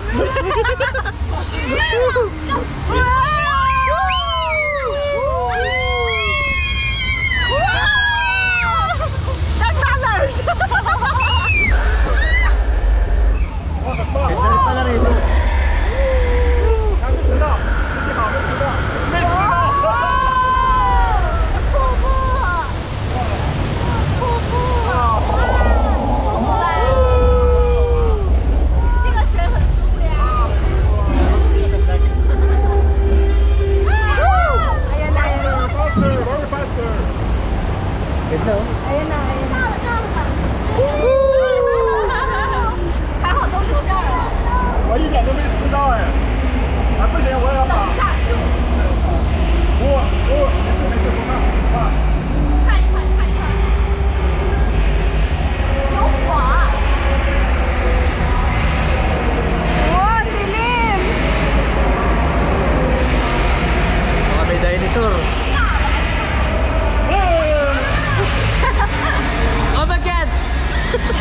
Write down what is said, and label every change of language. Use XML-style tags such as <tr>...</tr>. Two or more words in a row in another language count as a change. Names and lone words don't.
<tl>Ganda rin pala rito.</tl> <zh>还没迟到，运气好没迟到，没迟到。这个水很舒服呀。</zh> <en>Faster, very faster.</en> <tl>Ganda oh.</tl> <zh>还好都溜这儿了。我一点都没迟到哎，啊不行，我也要跑。没事，不怕，不怕。看一看，看一看。有火。</zh> <tl>Wow, dilim! Baka may dinosaur.</tl> <en>Oh my god!</en>